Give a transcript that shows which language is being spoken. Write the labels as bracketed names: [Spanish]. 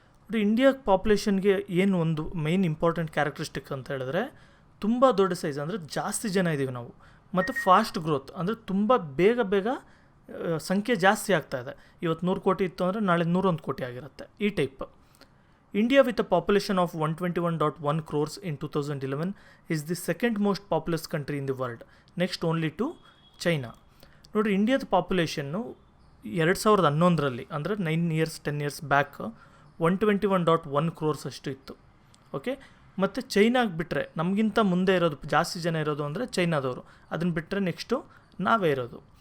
[Kannada] India ಪಾಪ್ಯುಲೇಷನ್ಗೆ ಏನು ಒಂದು main important characteristic ಅಂತ ಹೇಳಿದ್ರೆ, ತುಂಬ ದೊಡ್ಡ ಸೈಜ್, ಅಂದರೆ ಜಾಸ್ತಿ ಜನ ಇದ್ದೀವಿ ನಾವು, ಮತ್ತು ಫಾಸ್ಟ್ ಗ್ರೋತ್, ಅಂದರೆ ತುಂಬ ಬೇಗ ಸಂಖ್ಯೆ ಜಾಸ್ತಿ ಆಗ್ತಾಯಿದೆ. ಇವತ್ತು 100 ಕೋಟಿ ಇತ್ತು ಅಂದರೆ ನಾಳೆ 101 ಕೋಟಿ ಆಗಿರುತ್ತೆ, ಈ type. [English] India with a population of 121.1 crores in 2011 is the second most populous country in the world, next only to China. [Kannada] ನೋಡಿ, ಇಂಡಿಯಾದ ಪಾಪ್ಯುಲೇಷನ್ನು 2011 ಅಂದರೆ 10 years ಬ್ಯಾಕ್ 121.1 crores ಅಷ್ಟು ಇತ್ತು. ಓಕೆ, ಮತ್ತು ಚೈನಾಗೆ ಬಿಟ್ಟರೆ, ನಮಗಿಂತ ಮುಂದೆ ಇರೋದು ಜಾಸ್ತಿ ಜನ ಇರೋದು ಅಂದರೆ ಚೈನಾದವರು, ಅದನ್ನು ಬಿಟ್ಟರೆ ನೆಕ್ಸ್ಟು ನಾವೇ ಇರೋದು.